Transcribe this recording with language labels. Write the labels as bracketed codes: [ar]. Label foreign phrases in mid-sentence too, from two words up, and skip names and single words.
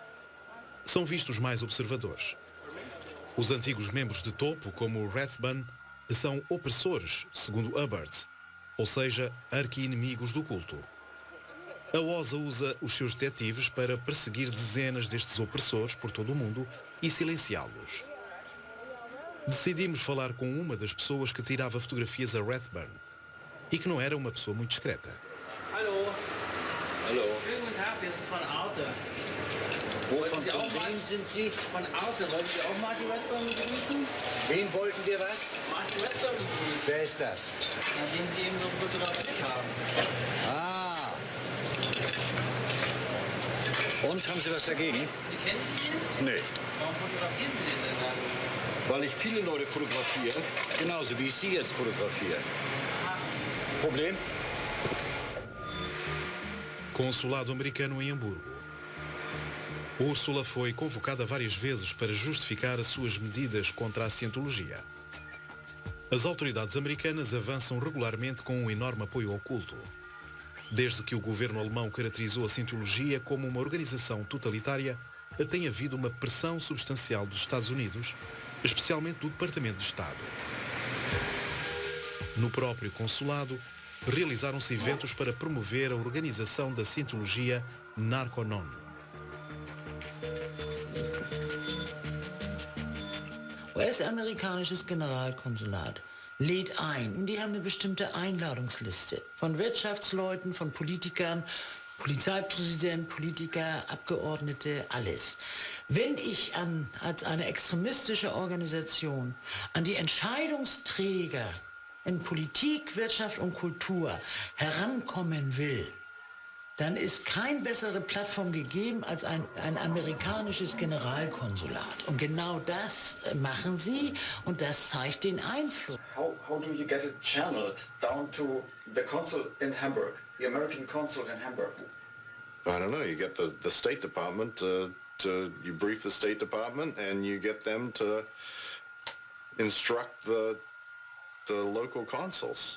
[pt] São vistos mais observadores. Os antigos membros de topo, como Rathbun, são opressores, segundo Hubbard, ou seja, arqui-inimigos do culto. A OSA usa os seus detetives para perseguir dezenas destes opressores por todo o mundo e silenciá-los. Decidimos falar com uma das pessoas que tirava fotografias a Rathbun e que não era uma pessoa muito discreta. [de] Hallo. Hallo. Schönen guten Tag, wir sind von Arte. Von wem sind Sie? Von Arte. Wollten Sie auch Marty Rathbun begrüßen? Wen wollten wir was? Marty Rathbun begrüßen. Wer ist das? Na, den Sie eben so fotografiert haben. Ah. Und, haben Sie was dagegen? Die kennen Sie den? Nee. Warum fotografieren Sie den denn dann? Weil ich viele Leute fotografiere, genauso wie ich Sie jetzt fotografiere. Problem? [pt] Consulado americano em Hamburgo. Úrsula foi convocada várias vezes para justificar as suas medidas contra a Scientologia. As autoridades americanas avançam regularmente com um enorme apoio ao culto. Desde que o governo alemão caracterizou a Scientologia como uma organização totalitária, tem havido uma pressão substancial dos Estados Unidos, especialmente do Departamento de Estado. No próprio consulado, realizaram-se eventos para promover a organização da Scientologia Narconon. [de] US-amerikanisches Generalkonsulat lädt ein. Und die haben eine bestimmte Einladungsliste von Wirtschaftsleuten, von Politikern, Polizeipräsident, Politiker, Abgeordnete, alles. Wenn ich als eine extremistische Organisation an die Entscheidungsträger in Politik, Wirtschaft und Kultur herankommen will, dann ist keine bessere Plattform gegeben als ein amerikanisches Generalkonsulat. Und genau das machen sie und das zeigt den Einfluss. [en] How do you get it channeled down to the consul in Hamburg, the American consul in Hamburg? I don't know. You get the State Department you brief the State Department and you get them to instruct the local consuls.